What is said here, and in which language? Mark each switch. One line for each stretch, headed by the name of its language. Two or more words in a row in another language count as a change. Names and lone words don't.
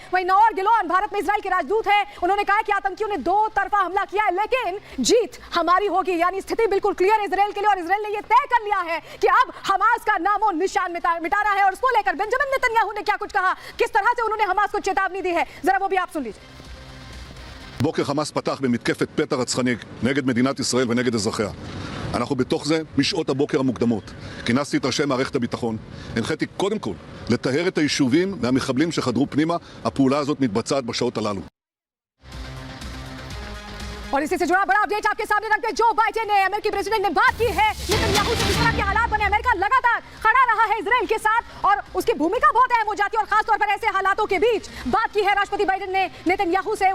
Hindi: वहीं नोर गिलोन भारत में इजराइल के राजदूत हैं, उन्होंने कहा कि आतंकियों ने 2 तरफा हमला किया है, लेकिन जीत हमारी होगी। यानी स्थिति बिल्कुल क्लियर है इजराइल के लिए और इजराइल ने यह तय कर लिया है कि अब हमास का नामो निशान मिटाना है। और उसको लेकर बेंजामिन नेतन्याहू ने क्या कुछ कहा, किस तरह से उन्होंने हमास को चेतावनी दी है, जरा वो भी आप सुन लीजिए।
Hebrew: בוקר חמאס פתח במתקפת פתע רצחני נגד מדינת ישראל ונגד אזרחיה. אנחנו בתוך זה משעות הבוקר המוקדמות. כינסתי את ראשי מערכת הביטחון. הנחיתי קודם כל לטהר את היישובים מהמחבלים שחדרו פנימה. הפעולה הזאת מתבצעת בשעות הללו.
Hindi: और इसी से जुड़ा बड़ा अपडेट आपके सामने रखते हैं। जो बाइडेन ने, अमेरिकी प्रेसिडेंट ने बात की है नेतन्याहू से, किस तरह के हालात बने। अमेरिका लगातार खड़ा रहा है इजराइल के साथ और उसकी भूमिका बहुत अहम हो जाती है और खासतौर पर ऐसे हालातों के बीच बात की है राष्ट्रपति बाइडेन ने नेतन्याहू से।